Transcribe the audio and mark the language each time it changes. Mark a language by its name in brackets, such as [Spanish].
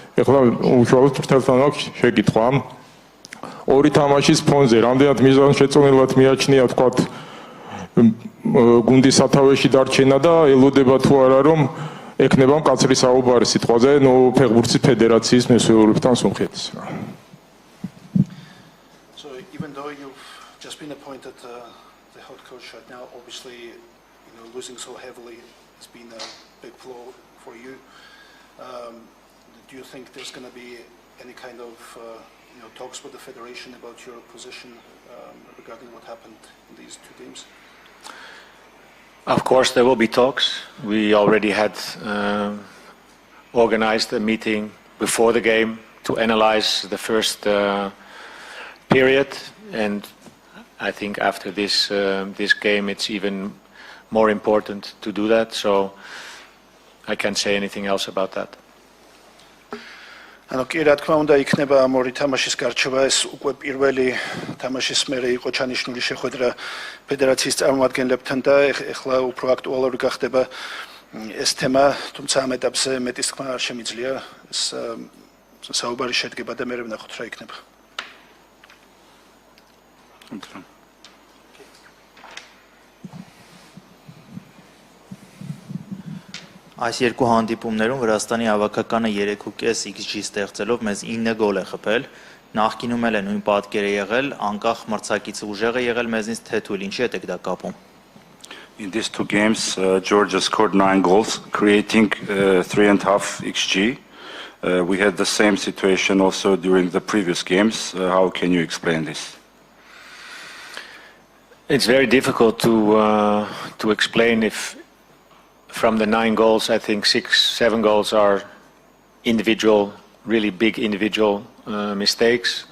[Georgian] ეხლა უშუალოდ ფრთელთან აქვს შეკითხვა. 2 თამაშის ფონზე რამდენად მიზანშეწონილად მიაჩნია თქვათ გუნდის სათავეში დარჩენა და ელოდება თუ არა რომ ეკნება მკაცრი საუბარი სიტყვაზე, ფეხბურთის ფედერაციის მესვეურებთან სომხეთის რა. [English] So even though you've just been appointed the head coach right now, obviously, losing so heavily has been a big blow for you. Do you think there's going to be any kind of talks with the federation about your position regarding what happened in these two games? Of course, there will be talks. We already had organized a meeting before the game to analyze the first period, and I think after this game, it's even more important to do that. So I can't say anything else about that. [Georgian] ანუ კი რა თქმა უნდა იქნება ამ ორი თამაშის გარჩევა ეს უკვე პირველი თამაშის მერე იყო ჩანიშნული შეხვედრა ფედერაციის წარმომადგენლებთან და ეხლა უფრო აქტუალური გახდება ეს თემა, თუმცა ამ ეტაპზე მეტის თქმა არ შემიძლია ეს საუბარი შედგება და მერე ვნახოთ რა იქნება. [Armenian] Այս երկու հանդիպումներում Վրաստանի հավաքականը 3.5 XG ստեղծելով մեզ 9 գոլ է խփել, նախկինում էլ է նույն պատկերը եղել, անկախ մրցակիցը ուժեղ է եղել մեզնից թե թույլ, ինչի եք դա կապում։ [English] In these two games, Georgia scored 9 goals, creating 3.5 XG. We had the same situation also during the previous games. How can you explain this? It's very difficult to explain if from the 9 goals, I think 6-7 goals are individual, really big individual mistakes.